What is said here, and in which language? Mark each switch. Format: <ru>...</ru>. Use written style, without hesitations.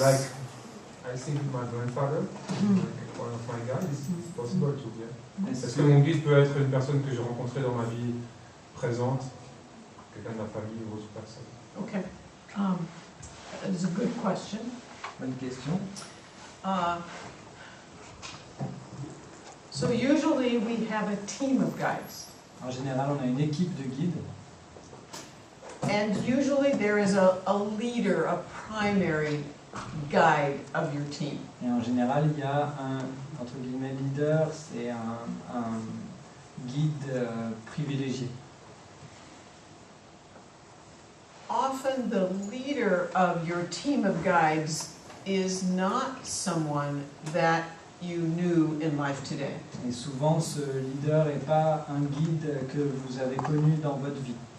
<en>Like, I think my grandfather, one of my guides, it's possible to, yeah.</en> <fr>Est-ce que mon guide peut être une personne que j'ai rencontrée dans ma vie présente, quelqu'un de ma famille ou autre personne?</fr> <en>Okay. That is a good question.</en> <fr>Bonne question.</fr> <en>So usually we have a team of guides.</en> <fr>En général, on a une équipe de guides.</fr> <en>And usually there is a leader, a primary guide of your team.</en> <fr>Et en général, il y a un, entre guillemets, leader, c'est un guide privilégié.</fr> <en>Often the leader of your team of guides is not someone that you knew in life today.</en> <fr>Et souvent, ce leader n'est pas un guide que vous avez connu dans votre vie.</fr>